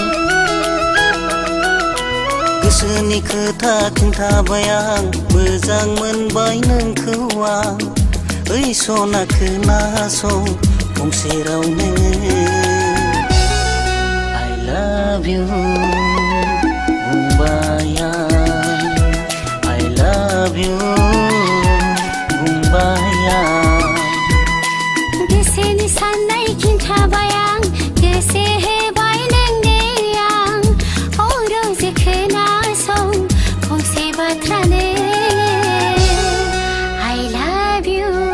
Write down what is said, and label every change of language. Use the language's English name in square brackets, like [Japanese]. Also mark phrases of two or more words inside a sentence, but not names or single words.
[Bodo] गोसोनि खोथा खिन्थाबाय आं मोजां मोनबाय नोंखौ आं ओइ सना खोनासं फंसे रावनो [English] I love you [Bodo] बुंबाय आं [English] I love you [Bodo] बुंबाय आं गोसोनि साननाय खिन्थाबाय आं गोसो होबाय नोंनो आं रोजे खोनासं फंसे बाथ्रानो [English] I love you